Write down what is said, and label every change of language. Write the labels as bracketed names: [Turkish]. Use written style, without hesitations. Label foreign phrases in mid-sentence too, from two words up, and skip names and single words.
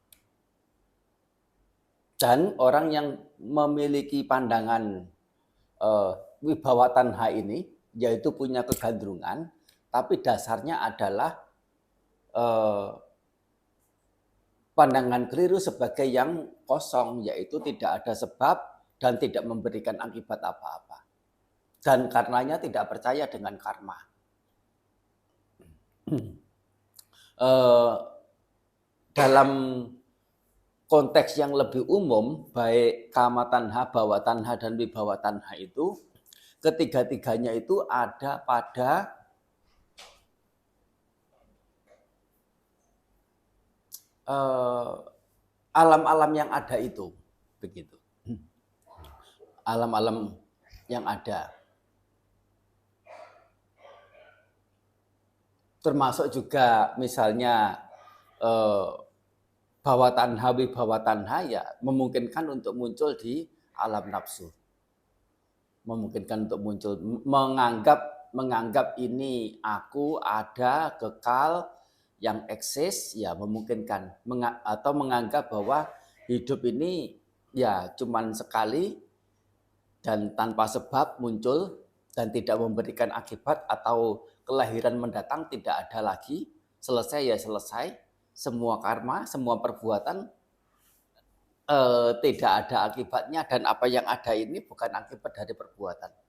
[Indonesian] Dan orang yang memiliki pandangan [Pali] wibawa tanha [Indonesian] ini, yaitu punya kegandrungan, tapi dasarnya adalah pandangan keliru sebagai yang kosong, yaitu tidak ada sebab dan tidak memberikan akibat apa-apa. Dan karenanya tidak percaya dengan karma. Dalam konteks yang lebih umum, baik [Pali] kama tanha, bhava tanha, [Indonesian] dan [Pali] wibawa tanha [Indonesian] itu, ketiga-tiganya itu ada pada alam-alam yang ada itu, begitu. Alam-alam yang ada. Termasuk juga misalnya [Pali] bhava tanha, wibawa tanha [Indonesian] ya memungkinkan untuk muncul di alam nafsu. Memungkinkan untuk muncul, menganggap ini aku ada, kekal, yang eksis, ya memungkinkan. Atau menganggap bahwa hidup ini ya cuman sekali dan tanpa sebab muncul dan tidak memberikan akibat, atau kelahiran mendatang tidak ada lagi, selesai ya selesai, semua karma, semua perbuatan tidak ada akibatnya, dan apa yang ada ini bukan akibat dari perbuatan.